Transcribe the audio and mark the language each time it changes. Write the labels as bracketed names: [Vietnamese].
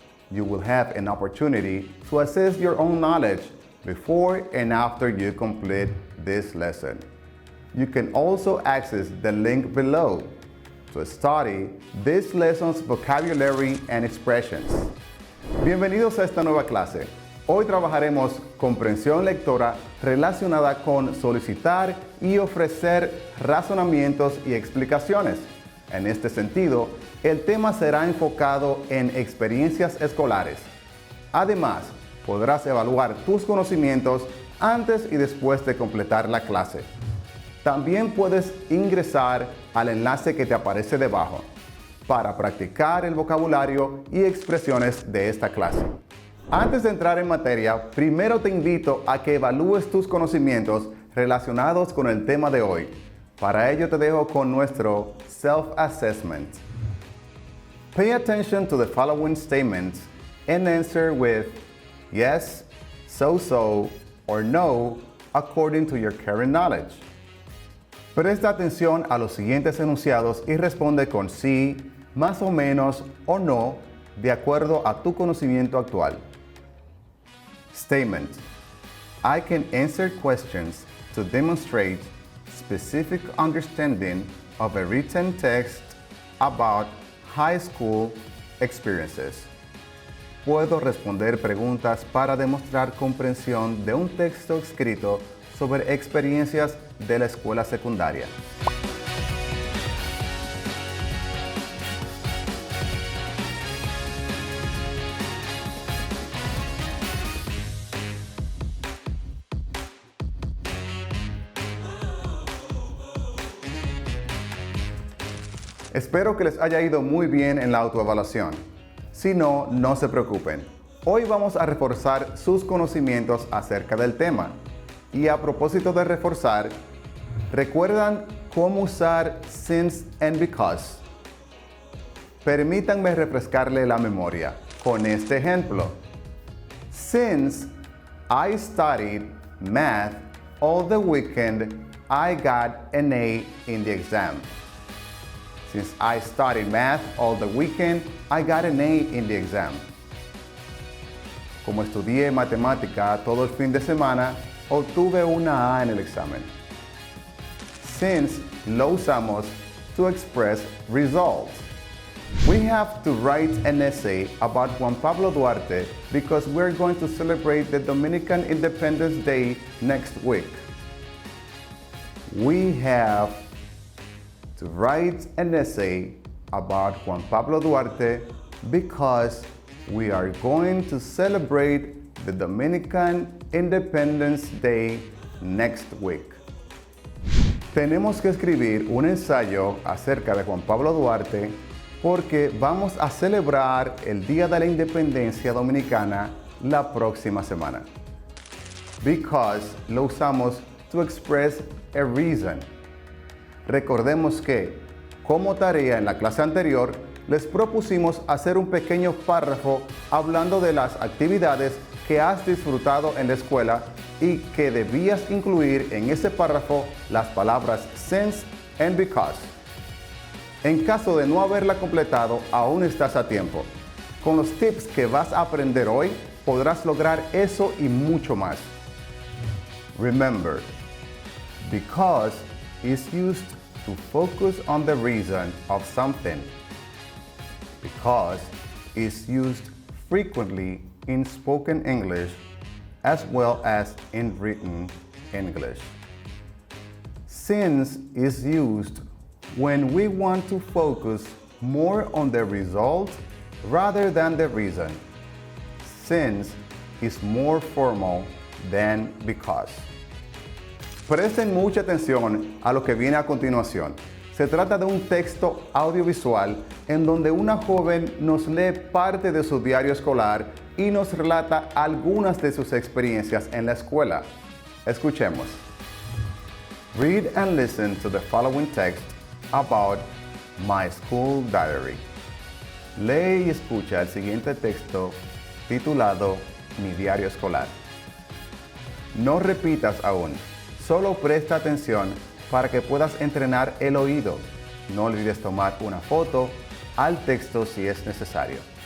[English] You will have an opportunity to assess your own knowledge before and after you complete this lesson. You can also access the link below to study this lesson's vocabulary and expressions. [Spanish] Bienvenidos a esta nueva clase. Hoy trabajaremos comprensión lectora relacionada con solicitar y ofrecer razonamientos y explicaciones. En este sentido, el tema será enfocado en experiencias escolares. Además, podrás evaluar tus conocimientos antes y después de completar la clase. También puedes ingresar al enlace que te aparece debajo para practicar el vocabulario y expresiones de esta clase. Antes de entrar en materia, primero te invito a que evalúes tus conocimientos relacionados con el tema de hoy. Para ello te dejo con nuestro self-assessment. [English] Pay attention to the following statements and answer with yes, so, or no, according to your current knowledge. [Spanish] Presta atención a los siguientes enunciados y responde con sí, más o menos o no, de acuerdo a tu conocimiento actual. [English] Statement: I can answer questions to demonstrate specific understanding of a written text about high school experiences. [Spanish] Puedo responder preguntas para demostrar comprensión de un texto escrito sobre experiencias de la escuela secundaria. Espero que les haya ido muy bien en la autoevaluación. Si no, no se preocupen. Hoy vamos a reforzar sus conocimientos acerca del tema. Y a propósito de reforzar, ¿recuerdan cómo usar since and because? Permítanme refrescarle la memoria con este ejemplo. [English] Since I studied math all the weekend, I got an A in the exam. Since I studied math all the weekend, I got an A in the exam. [Spanish] Como estudié matemática todo el fin de semana, obtuve una A en el examen. [English] Since [Spanish] lo usamos [English] to express results. We have to write an essay about Juan Pablo Duarte because we're going to celebrate the Dominican Independence Day next week. We have to write an essay about Juan Pablo Duarte because we are going to celebrate the Dominican Independence Day next week. [Spanish] Tenemos que escribir un ensayo acerca de Juan Pablo Duarte porque vamos a celebrar el Día de la Independencia Dominicana la próxima semana. [English] Because [Spanish] lo usamos [English] to express a reason. [Spanish] Recordemos que, como tarea en la clase anterior, les propusimos hacer un pequeño párrafo hablando de las actividades que has disfrutado en la escuela y que debías incluir en ese párrafo las palabras since and because. En caso de no haberla completado, aún estás a tiempo. Con los tips que vas a aprender hoy, podrás lograr eso y mucho más. [English] Remember, because is used to focus on the reason of something. Because is used frequently in spoken English as well as in written English. Since is used when we want to focus more on the result rather than the reason. Since is more formal than because. [Spanish] Presten mucha atención a lo que viene a continuación. Se trata de un texto audiovisual en donde una joven nos lee parte de su diario escolar y nos relata algunas de sus experiencias en la escuela. Escuchemos. [English] Read and listen to the following text about my school diary. [Spanish] Lee y escucha el siguiente texto titulado Mi diario escolar. No repitas aún, solo presta atención para que puedas entrenar el oído. No olvides tomar una foto al texto si es necesario.